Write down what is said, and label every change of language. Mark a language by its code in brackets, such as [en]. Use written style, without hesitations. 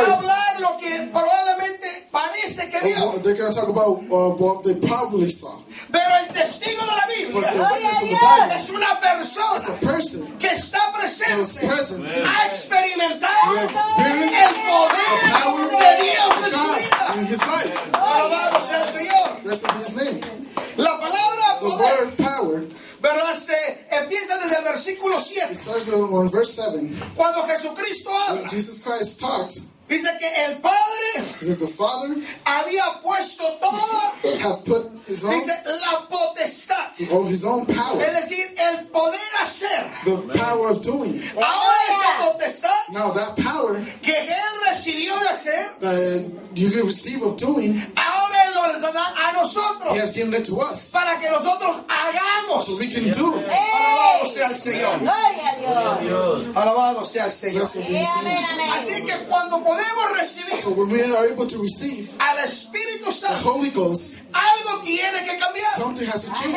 [es] o va a hablar lo que probablemente parece que vio, [en] they're going to talk about what they probably saw. [es] Pero el testigo de la Biblia, [en] but the witness of the Bible, [es] es una persona, [en] is a person, [es] que está presente, [en] is present, [es] ha experimentado, [en] you have experienced [es] el poder, [en] the power [es] de Dios [en] of God [es] en su vida, [en] in his life. [es] Alabado sea el Señor. [en] Blessed be his name. [es] La palabra [en] the [es] poder, [en] word power, [es] ¿verdad? Se empieza desde el versículo 7. [en] It starts on verse 7. [es] Cuando Jesucristo habla, [en] when Jesus Christ talked, [es] dice que el Padre, [en] this is the Father, [es] había puesto todo, [en] have put his own, [es] dice, la potestad, [en] of his own power, [es] es decir, el poder hacer, [en] the power of doing. [es] Ahora esa potestad, [en] now that power, [es] que él recibió hacer. [en] You can receive of doing. [es] Ahora él nos da a nosotros. [en] He has given it to us. [es] Para que nosotros hagamos. [en] So we can do. [es] Alabado sea el Señor. Gloria a Dios. Alabado sea el Señor. Así que cuando podemos recibir. [en] So when we are able to receive. [es] Al Espíritu Santo. [en] The Holy Ghost. [es] Algo tiene que cambiar. [en] Something has to change.